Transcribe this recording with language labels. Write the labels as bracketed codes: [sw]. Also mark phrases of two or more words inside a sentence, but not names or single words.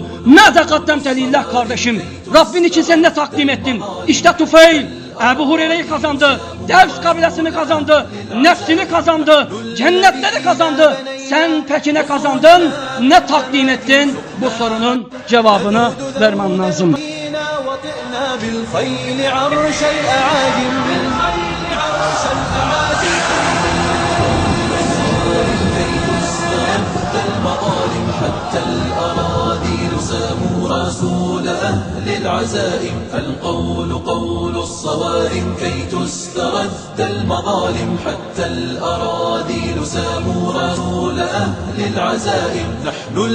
[ar] ما قدمت لله [tr] kardeşim. Rabbin için sen ne takdim ettin? İşte Tufeyl Ebu Hureyre'yi kazandı. Devs kabilesini kazandı. Nefsini kazandı. Cennetleri kazandı. Sen peki ne kazandın? Ne takdim ettin? Bu sorunun cevabını vermem lazım. [ar] رسول أهل العزائم فالقول قول الصوارم كي تسترد المظالم حتى الأراضي ساموا رسول أهل العزائم نحن